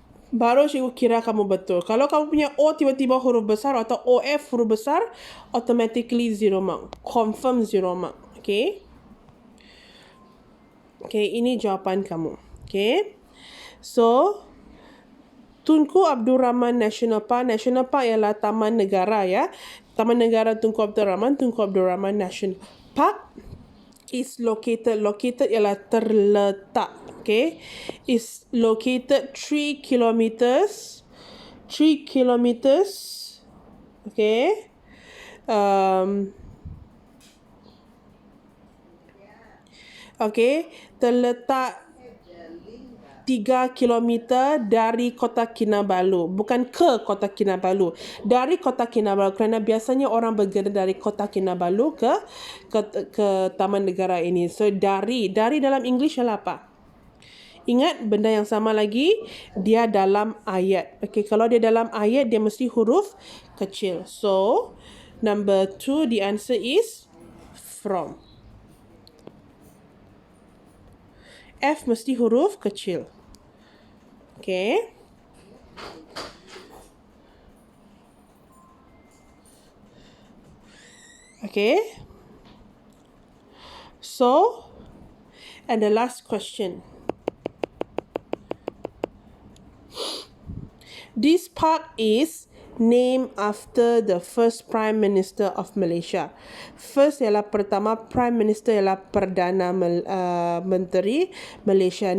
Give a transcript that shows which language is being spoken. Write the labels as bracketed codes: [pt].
[ms] Baru cikgu kira kamu betul. Kalau kamu punya O tiba-tiba huruf besar atau OF huruf besar, automatically 0 mark. [en] Confirm 0 mark. Okay. [ms] Okay, ini jawapan kamu. Okay. So, Tunku Abdul Rahman National Park. National Park ialah taman negara ya. Taman negara Tunku Abdul Rahman. [en] Tunku Abdul Rahman National Park is located. [ms] Located ialah terletak. [en] Okay, is located 3 kilometers. 3 kilometers. Okay. [ms] Okay, terletak 3 kilometer dari Kota Kinabalu. Bukan ke Kota Kinabalu. Dari Kota Kinabalu. Kerana biasanya orang bergerak dari Kota Kinabalu ke Taman Negara ini. So, dari dalam English adalah apa? Ingat benda yang sama lagi, dia dalam ayat. Okay, kalau dia dalam ayat, dia mesti huruf kecil. [en] So, number 2, the answer is from. [ms] F mesti huruf kecil. Okay. Okay. [en] So, and the last question. This park is named after the first Prime Minister of Malaysia. [ms] First ialah pertama, Prime Minister ialah Perdana Menteri Malaysia.